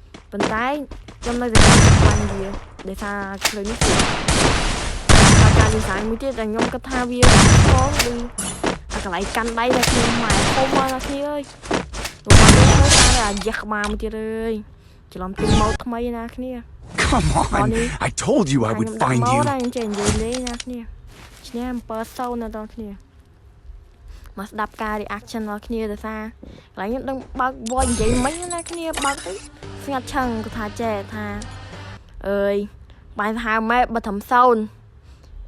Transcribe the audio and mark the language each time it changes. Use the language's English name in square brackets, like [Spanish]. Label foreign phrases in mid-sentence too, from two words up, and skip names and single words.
[Khmer] ប៉ុន្តែខ្ញុំនៅតែបាញ់វាដោយសារឃើញនេះគឺការ design មួយទៀតដែលខ្ញុំគិតថាវាផងដូចអាកន្លែងកាន់ដៃដែលខ្ញុំម៉ែធំមកអ្នកគ្នាអើយលោកមកមើលថាអាយ៉ាក្បាលមួយទៀតអើយច្រឡំទិញម៉ូតថ្មីណាគ្នា [English] Come on, I told you I would find you. [Khmer] តែចេះនិយាយលេងណាគ្នាឈ្នះ7-0ណាដល់គ្នាមកស្ដាប់ការ reaction របស់គ្នាទៅថាកន្លែងខ្ញុំដឹងបើក voice និយា យមិញណាគ្នាបើកទៅស្ងាត់ឆឹងគាត់ថាចេះថាអើយបាយថាម៉ែបើត្រឹម0